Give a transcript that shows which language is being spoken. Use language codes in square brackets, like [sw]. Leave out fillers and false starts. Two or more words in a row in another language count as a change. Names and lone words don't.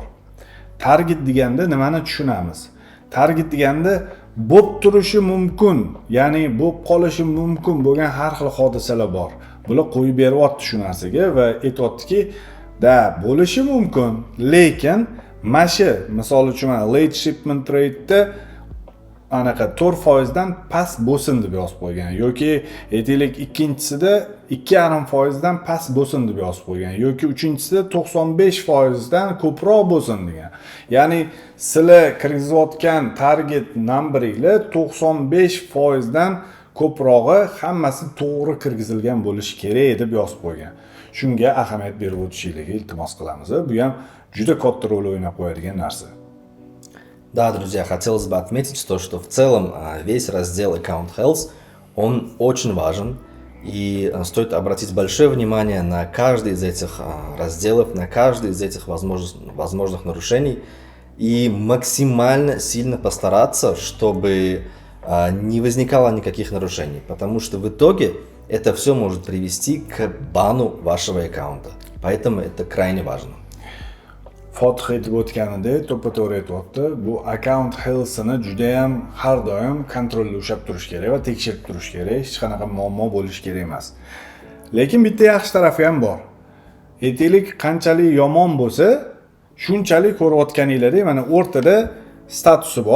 [uz] Target deganda nimani tushunamiz? Target deganda bo'lib turishi mumkin, ya'ni bo'lib qolishi mumkin bo'lgan har xil hodisalar bor. Bular qo'yib beryapti shu narsaga va aytayaptiki, bo'lishi mumkin, lekin mana misol uchun [en] late shipment rate [uz] anaqa 4% dan past bo'lsin deb yozib qo'ygan yoki aytaylik ikkinchisida 2,5% dan past bo'lsin deb yozib qo'ygan yoki uchinchisida 95% dan ko'proq bo'lsin degan. Ya'ni sizlar kirgizayotgan [en] target numberinglar [uz] 95% dan ko'prog'i hammasi to'g'ri kirgizilgan bo'lishi kerak deb yozib qo'ygan. shunga ahamiyat berib o'tishingizni iltimos qilamiz. Bu ham juda katta rol o'ynab qo'yadigan narsa. [ru] Да, друзья, хотелось бы отметить то, что в целом весь раздел Account Health, он очень важен. И стоит обратить большое внимание на каждый из этих разделов, на каждый из этих возможных нарушений. И максимально сильно постараться, чтобы не возникало никаких нарушений. Потому что в итоге это все может привести к бану вашего аккаунта. Поэтому это крайне важно. [uz] Fotiq aytib o'tganidek, to'ppa-to'g'ri aytyapti. Bu [en] account health'ini [uz] juda ham har doim kontrolda ushlab turish kerak va tekshirib turish kerak. Hech qanaqa muammo bo'lishi kerak emas. Lekin bitta yaxshi tarafi ham bor. Aytaylik, qanchalik yomon bo'lsa, shunchalik ko'rayotganinglardek mana o'rtada statusi bor.